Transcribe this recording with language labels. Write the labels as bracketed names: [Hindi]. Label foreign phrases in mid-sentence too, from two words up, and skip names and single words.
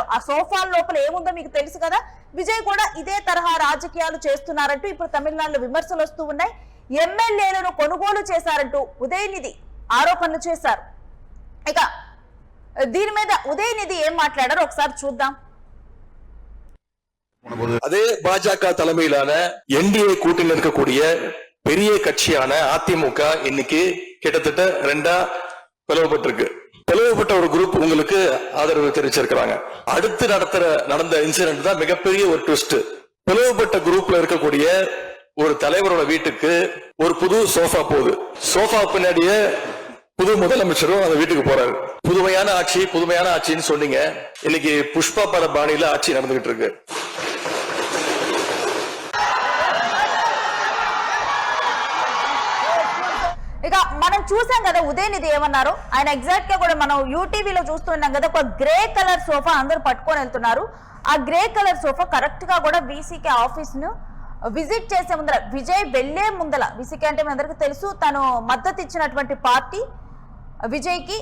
[Telugu] ఆ సోఫాల లోపల ఏముందో మీకు తెలుసు కదా. విజయ్ కూడా ఇదే తరహా రాజకీయాలు చేస్తున్నారంటూ ఇప్పుడు తమిళనాడులో విమర్శలు వస్తూ ఉన్నాయి. ఎమ్మెల్యేలను కొనుగోలు చేశారంటూ ఉదయనిధి ఆరోపణలు చేశారు. ఇక దీని మీద ఉదయనిధి ఏం మాట్లాడారో ఒకసారి చూద్దాం. [Tamil] அதே பாஜக தலைமையிலான என்டிஏ கூட்டணியில் இருக்கக்கூடிய பெரிய கட்சியான அதிமுக இன்னைக்கு கிட்டத்தட்ட 2 பிளவுபட்டிருக்கு. பிளவுபட்ட ஒரு குரூப் உங்களுக்கு ஆதரவு தெரிவிச்சிருக்கிறாங்க. அடுத்து நடந்த இன்சிடென்ட் தான் மிகப்பெரிய ஒரு ட்விஸ்ட். பிளவுபட்ட குரூப்ல இருக்கக்கூடிய ஒரு தலைவரோட வீட்டுக்கு ஒரு புது சோஃபா போகுது. சோஃபா பின்னாடியே புது முதலமைச்சரும் அந்த வீட்டுக்கு போறாரு. புதுமையான ஆட்சின்னு சொன்னீங்க. இன்னைக்கு புஷ்பா பட பாணியில ஆட்சி நடந்துகிட்டு இருக்கு. [Telugu] ఇక మనం చూసాం కదా ఉదయనిధి ఏమన్నారు. ఆయన ఎగ్జాక్ట్ గా కూడా మనం యూటీవీలో చూస్తున్నాం కదా, ఒక [English] grey colour sofa [Telugu] అందరూ పట్టుకొని వెళ్తున్నారు. ఆ [English] grey colour sofa correct [Telugu] గా కూడా వీసీకే ఆఫీస్ ను విజిట్ చేసే ముందర విజయ్ వెళ్లే ముందల, వీసీకే అంటే మీ అందరికీ తెలుసు తను మద్దతు ఇచ్చినటువంటి పార్టీ విజయ్ కి.